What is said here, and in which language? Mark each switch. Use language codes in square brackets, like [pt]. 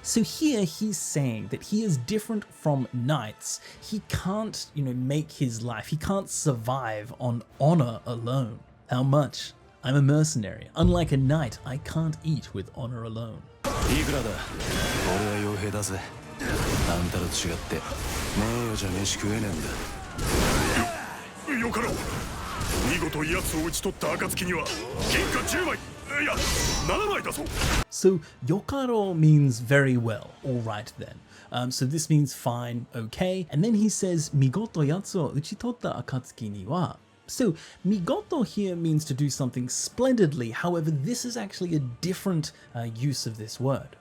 [en] So here he's saying that he is different from knights. He can't, you know, make his life. He can't survive on honor alone. How much? I'm a mercenary. Unlike a knight, I can't eat with honor alone. [ja] いくらだ。俺は傭兵だぜ。あんたと違って名誉じゃ飯食えねえんだ。よかろう。見事奴を討ち取った暁には銀貨10枚、いや7枚だぞ。 [en] So yokaro means very well, all right then. So this means fine, okay. And then he says, [ja] migoto yatsu o uchitotta akatsuki ni wa. [en] So migoto here means to do something splendidly. However, this is actually a different use of this word.